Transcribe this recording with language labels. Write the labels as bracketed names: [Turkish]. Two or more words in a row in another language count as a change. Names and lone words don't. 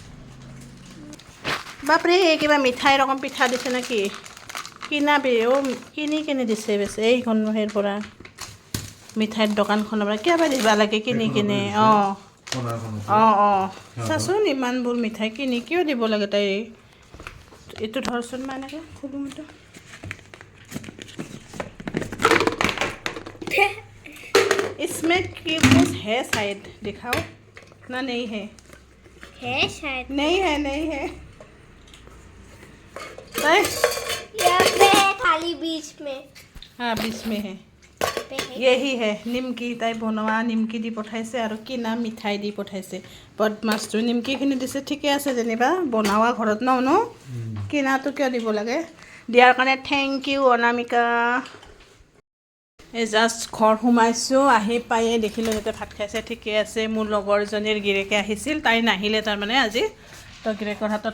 [Assamese] বাপৰে কিবা মিঠাই ৰকম পিঠা দিছে নেকি কিনা কিনি দিছে বেছে এইখন হেৰিৰ পৰা মিঠাইৰ দোকানখনৰ পৰা কিবা দিবা লাগে কিনি অঁ চাচোন ইমানবোৰ মিঠাই কিনি কিয় দিব লাগে তাই এইটো ধৰচোন মই এনেকৈ খুলোঁ মতো [Hindi] इसमें की कुछ है शायद दिखाओ ना नहीं है शायद नहीं है यहाँ पे खाली बीच में हाँ बीच में है पे है [Assamese] यही হে নিমকি তাই বনোৱা নিমকি দি পঠাইছে আৰু কিনা মিঠাই দি পঠাইছে বদমাছটো নিমকিখিনি দিছে ঠিকে আছে যেনিবা বনোৱা ঘৰত ন কিনাটো কিয় দিব লাগে দিয়াৰ কাৰণে [English] thank you [Assamese] অনামিকা এই জাষ্ট ঘৰ সোমাইছোঁ আহি পায়ে দেখিলোঁ সিহঁতে ভাত খাইছে ঠিকে আছে মোৰ লগৰজনীৰ গিৰেকে আহিছিল তাই নাহিলে তাৰমানে আজি তো গিৰেকৰ হাতত